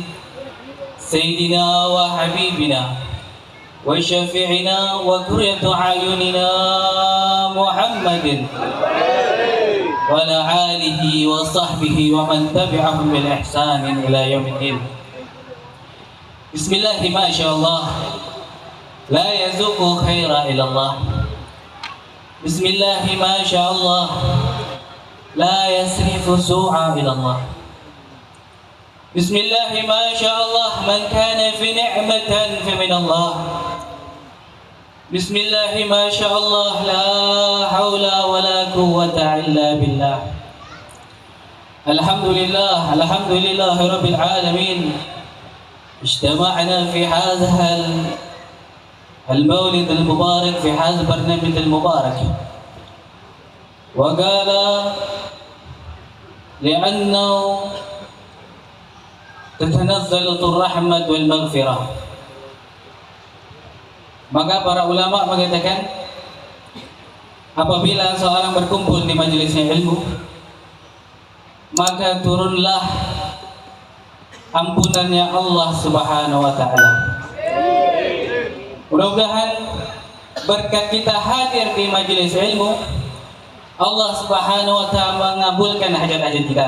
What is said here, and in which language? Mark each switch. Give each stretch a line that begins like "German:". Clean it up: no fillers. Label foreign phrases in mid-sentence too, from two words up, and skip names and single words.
Arabic: سيدنا وحبيبنا وشفيعنا وقرة أعيننا محمد وعلى آله وصحبه ومن تبعهم بإحسان إلى يوم الدين. Bismillah, ما شاء الله لا يسوق الخير إلا الله. بسم الله ما شاء الله لا يصرف السوء إلا الله. بسم الله ما شاء الله ما كان من نعمة فمن الله. بسم الله ما شاء الله لا حول ولا قوة إلا بالله. الحمد لله الحمد لله رب العالمين. اجتمعنا في هذا المولد المبارك في هذا البرنامج المبارك، وقال لأنه تتنزل الرحمة والمغفرة.
Indonesian: Maka para ulama mengatakan, apabila seorang berkumpul di majelisnya ilmu, maka turunlah ampunannya Allah
Arabic: سبحانه وتعالى.
Indonesian: Mudah-mudahan berkat kita hadir di majelis ilmu, Allah
Arabic: سبحانه وتعالى
Indonesian: mengabulkan hajat-hajat kita.